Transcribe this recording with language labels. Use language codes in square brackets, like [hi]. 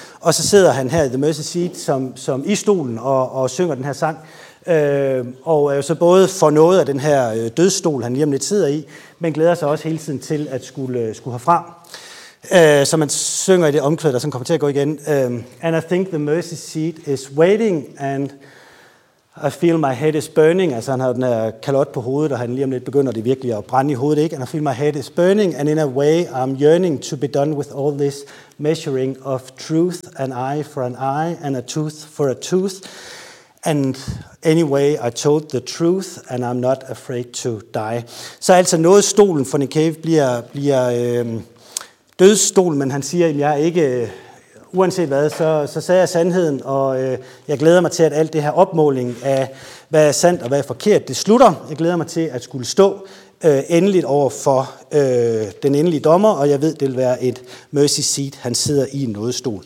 [da] Og så sidder han her i The Mercy Seat som i stolen og synger den her sang. Og er jo så både for noget af den her dødsstol, han lige om lidt sidder i, men glæder sig også hele tiden til at skulle herfra. Så man synger i det omkvæd, der sådan kommer til at gå igen. [en] And I think the mercy seat is waiting, and I feel my head is burning. [da] Altså han har den her kalot på hovedet, og han lige om lidt begynder det virkelig at brænde i hovedet, ikke? [en] And I feel my head is burning, and in a way I'm yearning to be done with all this measuring of truth, an eye for an eye, and a tooth for a tooth. And anyway, I told the truth, and I'm not afraid to die. [da] Så altså noget stolen for Nick Cave bliver dødsstol, men han siger, at jeg er ikke, uanset hvad, så sagde jeg sandheden, og jeg glæder mig til, at alt det her opmåling af, hvad er sandt og hvad er forkert, det slutter. Jeg glæder mig til at skulle stå endeligt over for den endelige dommer, og jeg ved, det vil være et mercy seat, han sidder i en nådestol.